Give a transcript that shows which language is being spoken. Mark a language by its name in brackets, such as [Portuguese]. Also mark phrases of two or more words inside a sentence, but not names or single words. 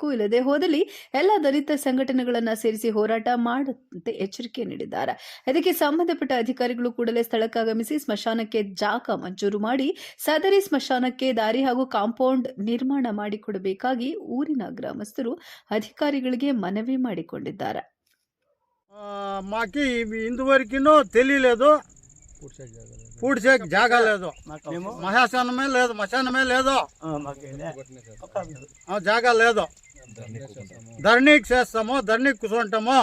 [Kannada] ಇಲ್ಲದೆ ಹೋದಲ್ಲಿ ಎಲ್ಲ ದಲಿತ ಸಂಘಟನೆಗಳನ್ನ ಸೇರಿಸಿ ಹೋರಾಟ ಮಾಡುವಂತೆ ಎಚ್ಚರಿಕೆ ನೀಡಿದ್ದಾರೆ. ಇದಕ್ಕೆ ಸಂಬಂಧಪಟ್ಟ ಅಧಿಕಾರಿಗಳು ಕೂಡಲೇ ಸ್ಥಳಕ್ಕಾಗಮಿಸಿ ಸ್ಮಶಾನಕ್ಕೆ ಜಾಗ ಮಂಜೂರು ಮಾಡಿ ಸದರಿ ಸ್ಮಶಾನಕ್ಕೆ ದಾರಿ ಹಾಗೂ ಕಾಂಪೌಂಡ್ ನಿರ್ಮಾಣ ಮಾಡಿಕೊಡಬೇಕಾಗಿ ಊರಿನ ಗ್ರಾಮಸ್ಥರು ಅಧಿಕಾರಿಗಳಿಗೆ మనవి ಮಾಡಿಕೊಂಡಿದ್ದಾರೆ. [Telugu] మాకి ఇంతవరకు తెలియలేదు, పూడ్చే జాగా లేదు, మశానమే లేదు, మశానమే లేదు, జాగా లేదు. ధరణికి చేస్తాము, ధరణికి కూర్చుంటాము.